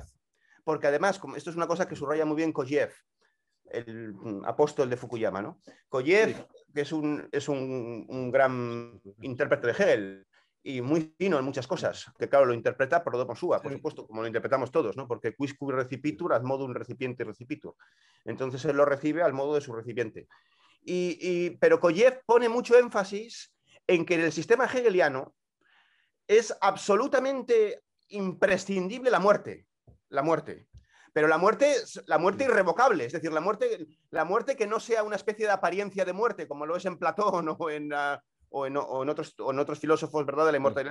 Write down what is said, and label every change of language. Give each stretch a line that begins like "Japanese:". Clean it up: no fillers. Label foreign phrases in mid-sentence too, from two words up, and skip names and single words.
Spanish: Porque además, esto es una cosa que subraya muy bien Kojève, el apóstol de Fukuyama, ¿no? Kojève, sí, que es un gran intérprete de Hegel y muy fino en muchas cosas, que claro, lo interpreta
Latin: por domo sua,
Spanish: por supuesto, como lo interpretamos todos, ¿no?
Latin: Porque quisque recipitur ad modum recipiente recipitur.
Spanish: Entonces él lo recibe al modo de su recipiente. Pero Kojève pone mucho énfasis en que en el sistema hegeliano es absolutamente imprescindible la muerte. Pero la muerte irrevocable, es decir, la muerte que no sea una especie de apariencia de muerte, como lo es en Platón o en otros filósofos, ¿verdad?, de la inmortalidad.